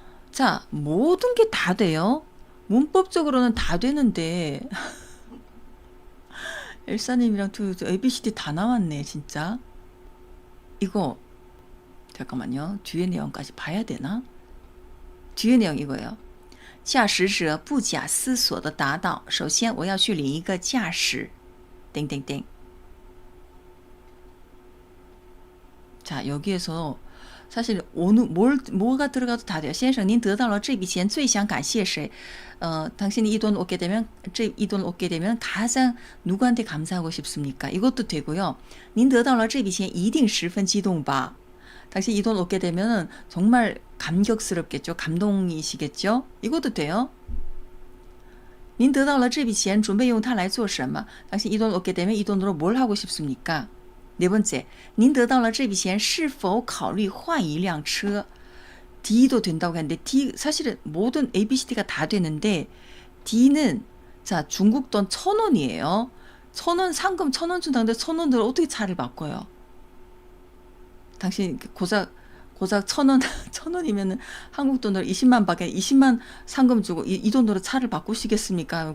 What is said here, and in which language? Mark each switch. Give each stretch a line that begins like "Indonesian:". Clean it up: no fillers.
Korean: 자, 모든 게 다 돼요. 문법적으로는 다 되는데 엘사님이랑 ABCD 다 나왔네 진짜. 이거 잠깐만요. 뒤에 내용까지 봐야 되나? 뒤에 내용 이거예요.
Chinese: 驾驶者不假思索地答道首先我要去领一个驾驶 땡땡땡.
Korean: 자, 여기에서 사실 뭐가 들어가도 다 돼요.
Chinese: 先生, 您得到了这笔钱最想感谢谁?
Korean: 당신이 이 돈 얻게 되면 가장 누구한테 감사하고 싶습니까? 이것도 되고요.
Chinese: 您得到了这笔钱一定十分激动吧?
Korean: 당신 이 돈 얻게 되면 정말 감격스럽겠죠. 감동이시겠죠. 이것도 돼요.
Chinese: 您得到了这笔钱准备用它来做什么?
Korean: 당신 이 돈 얻게 되면 이 돈으로 뭘 하고 싶습니까? 네 번째,
Chinese: 您得到了这笔钱是否考虑换一辆车?
Korean: D도 된다고 했는데 D 사실은 모든 A, B, C, D가 다 되는데 D는 자 중국 돈 1,000원이에요. 1,000원 상금 1,000원 준다는데 1,000원들 어떻게 차를 바꿔요? 당신 고작 1,000원 1,000원이면은 한국 돈으로 20만 밖에 20만 상금 주고 이 돈으로 차를 바꾸시겠습니까?